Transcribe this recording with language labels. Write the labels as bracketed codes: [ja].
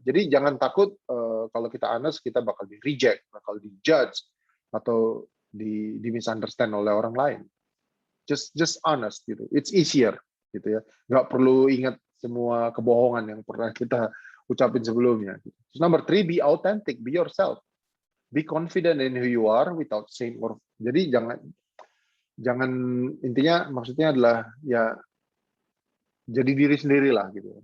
[id] Jadi jangan takut kalau kita honest kita bakal di reject, bakal di judge atau di misunderstand oleh orang lain. [en] Just honest [id] gitu. [en] It's easier [id] gitu ya. [en] Nggak perlu ingat semua kebohongan yang pernah kita ucapin sebelumnya. [id] Terus [en] number three, be authentic, be yourself, be confident in who you are without shame or. [id] Jadi jangan intinya maksudnya adalah ya jadi diri sendiri lah gitu.